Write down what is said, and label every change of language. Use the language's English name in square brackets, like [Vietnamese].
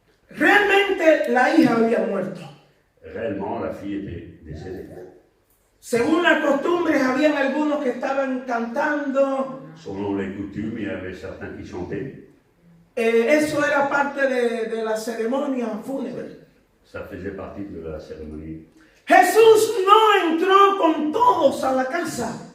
[Spanish] Realmente la hija había muerto. [French] Réellement, la fille était décédée. [Spanish] Según las costumbres, habían algunos que estaban cantando. [French] Selon les coutumes, il y avait certains qui chantaient. [Spanish] Eso era parte de la ceremonia fúnebre. [French] Ça faisait partie de la cérémonie. [Spanish] Jesús no entró con todos a la casa.